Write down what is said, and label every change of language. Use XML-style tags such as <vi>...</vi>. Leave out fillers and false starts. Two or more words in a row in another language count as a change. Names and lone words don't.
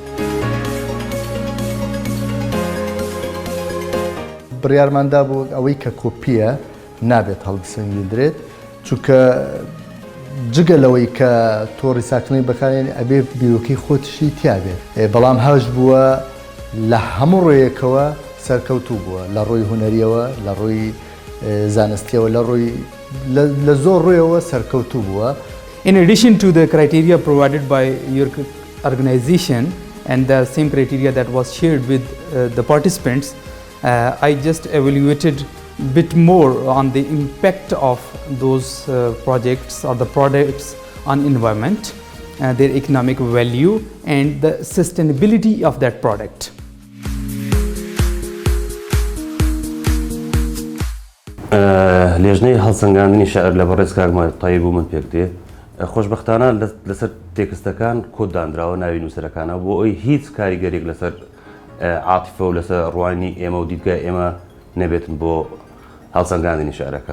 <ckb>بڕیارماندا بوو ئەوەی کە کۆپیە نابێت هەڵبسەنگیدرێت چونکە جگە لەوەی کە تۆ ڕیساکردنی بەکارێن ئەبێ بیرۆکەی خۆتشی تیابێت بەڵام هەش بووە لە هەموو ڕێیەکەوە سەرکەوتوو بووە لە ڕۆی هوەریەوە لە ڕۆی زانستیەوە لە زۆر ڕێەوە سەرکەوتوو بووە.</ckb> <en>In addition to the criteria provided by your organization and the same criteria that was shared with the participants, I just evaluated bit more on the impact of those projects or the products on environment, their economic value and the sustainability of that product.</en> <ckb>لێژنەی هەڵسەنگاندنی شەعر لە بەڕێز کاکمال تایب و من پێک دێ خۆشبەختانە لەسەر تێکستەکان کۆد دانراوە ناوی نووسەرەکانە بۆ ئەوی هیچ کاریگەرێک لەسەر عاتیفە و لەسەر ڕوانی ئێمە و دیدگای ئێمە نەبێتن بۆ هەڵسەنگاندنی شەعرەکان.</ckb>